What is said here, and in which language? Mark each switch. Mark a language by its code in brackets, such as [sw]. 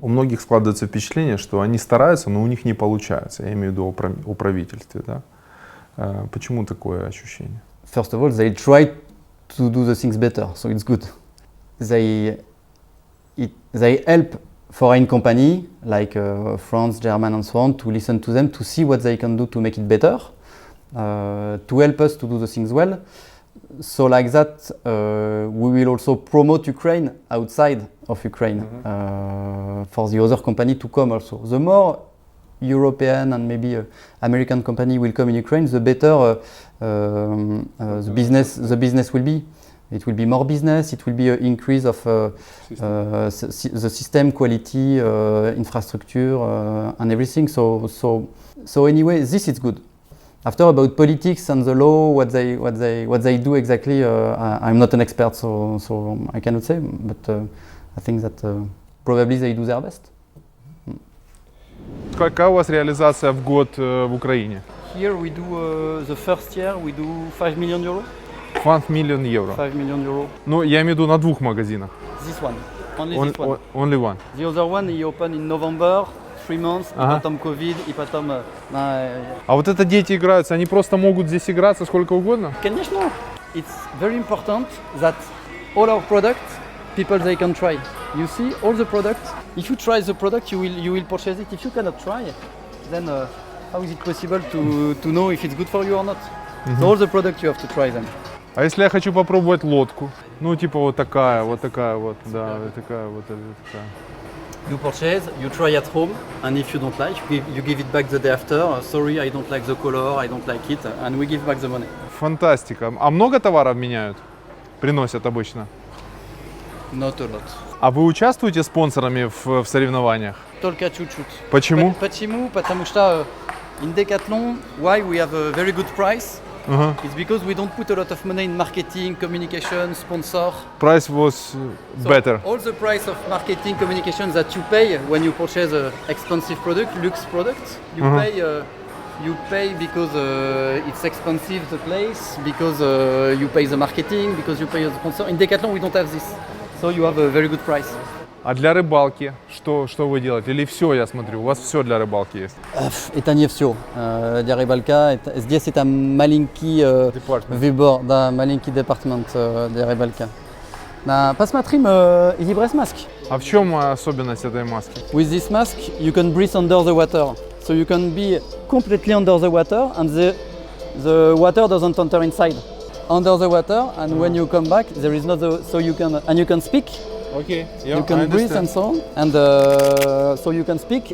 [ru] У многих складывается впечатление, что они стараются, но у них не получается. Я имею в виду о правительстве, да? Почему такое ощущение? [en] First of all, they try to do the things better, so it's good. They help foreign company like France, German, and so on to listen to them to see what they can do to make it better, to help us to do the things well. So like that, we will also promote Ukraine outside of Ukraine for the other company to come also. The more European and maybe American company will come in Ukraine, the better the business will be. It will be more business. It will be an increase of the system quality, infrastructure, and everything. So anyway, this is good. After about politics and the law, what they do exactly, I'm not an expert, so I cannot say. But I think that probably they do their best. [ru] Какая у вас реализация в год в Украине? [en] Here we do the first year we do 5 million euro. 5 million евро. 5 million euro. [ru] Ну, я имею в виду на 2 магазинах. [en] This one. Only this one. Only one. The other one he opened in November, 3 months, [ru] и потом COVID, и потом... А вот это дети играются, они просто могут здесь играться сколько угодно? Конечно. [en] It's very important that all our products, people they can try. You see, all the products, if you try the product, you will purchase it. If you cannot try, then how is it possible to know if it's good for you or not? So all the products you have to try them. [ru] А если я хочу попробовать лодку? Ну, типа вот такая вот, да, вот такая вот, такая. [en] You purchase, you try at home, and if you don't like, you give it back the day after. Sorry, I don't like the color, I don't like it, and we give back the money. [ru] Фантастика. А много товаров меняют? Приносят обычно? [en] Not a lot. [ru] А вы участвуете спонсорами в соревнованиях? Только чуть-чуть. Почему? Почему? Потому что [en] in Decathlon, why we have a very good price? It's because we don't put a lot of money in marketing, communication, sponsor. Price was better. So all the price of marketing, communication that you pay when you purchase an expensive product, luxe product, you pay because it's expensive the place, because you pay the marketing, because you pay the sponsor. In Decathlon, we don't have this, so you have a very good price. [ru] А для рыбалки что вы делаете? Или все, я смотрю, у вас все для рыбалки есть? Это не все. Для рыбалка, здесь это маленький выбор, да, маленький департамент для рыбалки. Посмотрим Libres mask. А в чем особенность этой маски? [en] With this mask, you can breathe under the water. So you can be completely under the water and the water doesn't enter inside. Under the water, and when you come back, there is not so you can speak. Okay, you can breathe and so on, and so you can speak.